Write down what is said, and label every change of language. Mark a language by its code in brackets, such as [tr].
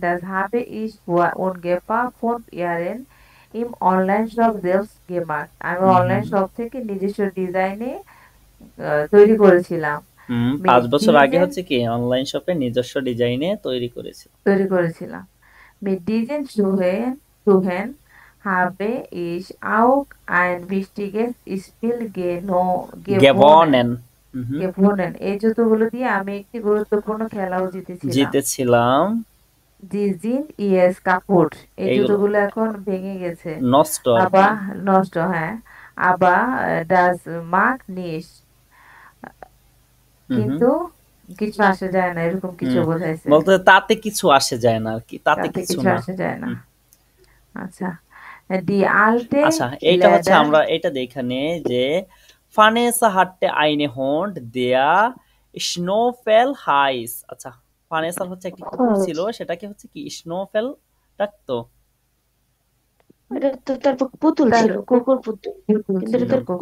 [de] das habe ich vor ungefähr 5 Jahren im Online-Shop selbst gemacht, [bn] আমি online shop থেকে নিজস্ব ডিজাইনে তৈরি করেছিলাম। 5 বছর আগে হচ্ছে কি অনলাইন শপে নিজস্ব ডিজাইনে তৈরি করেছিলাম। [de] Mit diesen Schuhen habe ich auch ein wichtiges Spiel gewonnen, [bn] এই জুতোগুলো দিয়ে আমি একটি গুরুত্বপূর্ণ খেলাও জিতেছিলাম। [de] Die sind jetzt kaputt, [bn] এই জুতোগুলো এখন ভেঙে গেছে, নষ্ট, হ্যাঁ। [de] aber das macht nichts, [bn] কিন্তু কিছু আসে যায় না, এরকম কিছু বোঝাইছে, বলতে তাতে কিছু আসে যায় না আর কি, তাতে কিছু আসে যায় না। আচ্ছা, [de] die alte, [bn] আচ্ছা, এইটা হচ্ছে আমরা এটা দেখানে যে [de] Vanessa hatte eine Hund der Snowfell heißt, [bn] আচ্ছা Vanessa হচ্ছে একটি কুকুর ছিল, সেটাকে হচ্ছে কি স্নোফেল ডাকতো, এটা তো তার পুতুল ছিল, কুকুর পুতুল, কিন্তু এটা